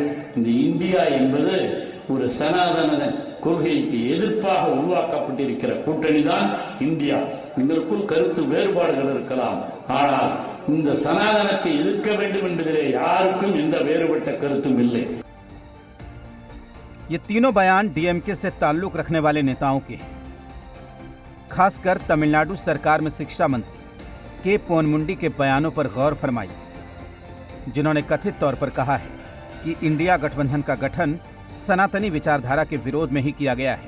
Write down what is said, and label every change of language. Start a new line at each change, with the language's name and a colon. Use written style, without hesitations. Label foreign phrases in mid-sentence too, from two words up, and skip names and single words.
Tamil: இந்த இந்தியா என்பது ஒரு சனாதன கொள்கைக்கு எதிர்ப்பாக உருவாக்கப்பட்டிருக்கிற கூட்டணி தான் இந்தியா. எங்களுக்குள் கருத்து வேறுபாடுகள் இருக்கலாம், ஆனால் இந்த சனாதனத்தை எதிர்க்க வேண்டும் என்பதிலே யாருக்கும் எந்த வேறுபட்ட கருத்தும் இல்லை।
Hindi: ये तीनों बयान डीएमके से ताल्लुक रखने वाले नेताओं के हैं, खासकर तमिलनाडु सरकार में शिक्षा मंत्री के. पोनमुंडी के बयानों पर गौर फरमाइए, जिन्होंने कथित तौर पर कहा है कि इंडिया गठबंधन का गठन सनातनी विचारधारा के विरोध में ही किया गया है।